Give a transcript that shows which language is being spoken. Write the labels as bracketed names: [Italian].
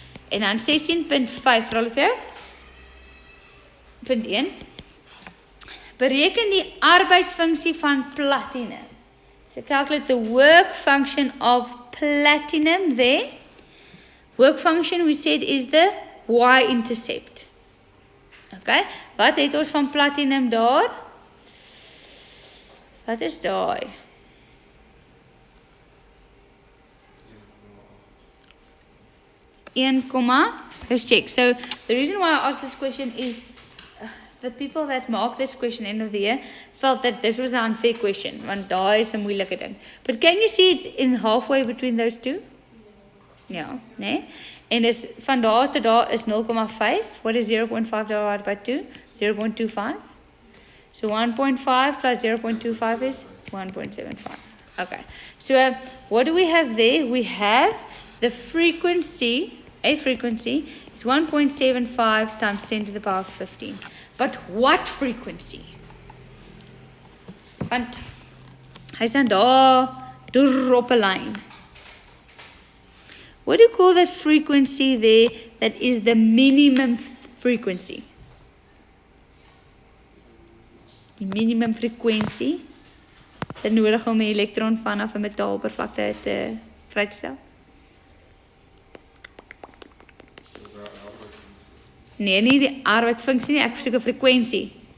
[Afrikaans] En dan 16.5, vir al of jou. Punt 1. Bereken die arbeidsfunksie van platinum. [English] So calculate the work function of platinum there. Work function we said is the y-intercept. [Afrikaans] Okay, wat het ons van platinum daar? Wat is daai? [English] 1, let's check. So the reason why I asked this question is the people that marked this question end of the year felt that this was an unfair question, [Afrikaans] want daai is 'n moeilike ding. [English] But can you see it's in halfway between those two? [Afrikaans] Ja, nee. En is van daar tot daar is 0,5. [English] What is 0.5 divided by 2? 0.25. So 1.5 plus 0.25 is 1.75. Okay. So what do we have there? We have the frequency, a frequency is 1.75 times 10 to the power 15. But what frequency? [Afrikaans] Want hy staan daar deur op 'n lyn. [English] What do you call that frequency there that is the minimum frequency? [Afrikaans] Die minimum frekwensie wat nodig om 'n elektron vanaf 'n metaaloppervlakte te vrystel. Nee, nie die arbeidsfunksie nie, ek soek 'n frekwensie.